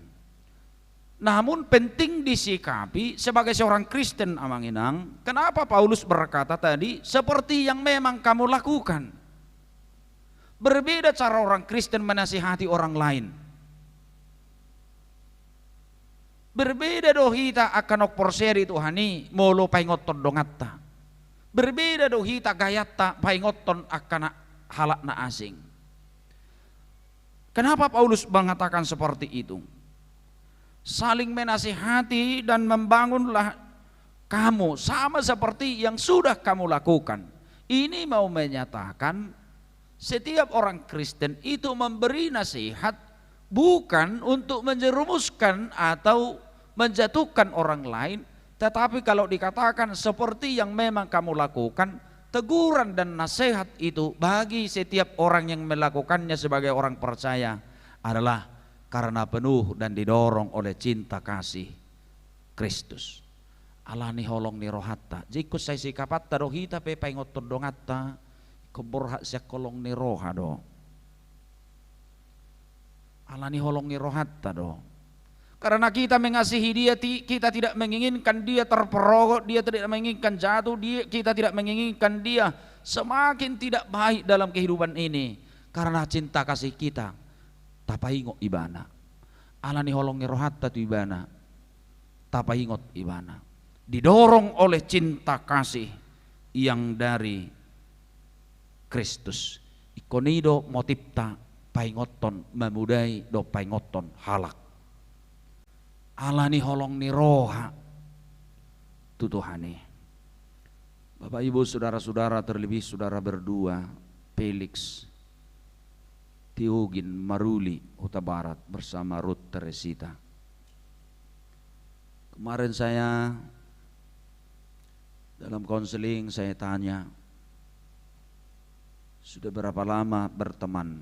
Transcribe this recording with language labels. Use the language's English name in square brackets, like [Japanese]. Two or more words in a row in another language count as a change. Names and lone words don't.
[Indonesian] Namun penting disikapi sebagai seorang Kristen Amanginang, kenapa Paulus berkata tadi seperti yang memang kamu lakukan. Berbeda cara orang Kristen menasihati orang lain. [Batak Toba] Berbeda dohita akan okporseri Tuhani molo paingoton dongatta. Berbeda dohita gayata paingoton akan halak na asing. [Indonesian] Kenapa Paulus mengatakan seperti itu? Saling menasihati dan membangunlah kamu sama seperti yang sudah kamu lakukan. Ini mau menyatakan setiap orang Kristen itu memberi nasihat bukan untuk menjerumuskan atau menjatuhkan orang lain, tetapi kalau dikatakan seperti yang memang kamu lakukan, teguran dan nasihat itu bagi setiap orang yang melakukannya sebagai orang percaya adalah karena penuh dan didorong oleh cinta kasih Kristus. [Batak Toba] Alani holong ni rohatta, jikut saya sikapatta rohita pe paingoton dongatta, keborhak siya kolong ni roha do. Alani holong ni rohatta do. [Indonesian] Karena kita mengasihi dia, kita tidak menginginkan dia terperogok, dia tidak menginginkan jatuh, kita tidak menginginkan dia semakin tidak baik dalam kehidupan ini. Karena cinta kasih kita, [Batak Toba] tapaingot ibana. Alani holong ni rohatta tu ibana, tapaingot ibana. [Indonesian] Didorong oleh cinta kasih yang dari Kristus. [Batak Toba] Ikonido motipta paingoton memudai do paingoton halak. Alani holong ni roha tutuhani. [Indonesian] Bapak Ibu saudara-saudara, terlebih saudara berdua Felix Tiugin Maruli Huta Barat bersama Ruth Teresita. Kemarin saya dalam konseling saya tanya, sudah berapa lama berteman?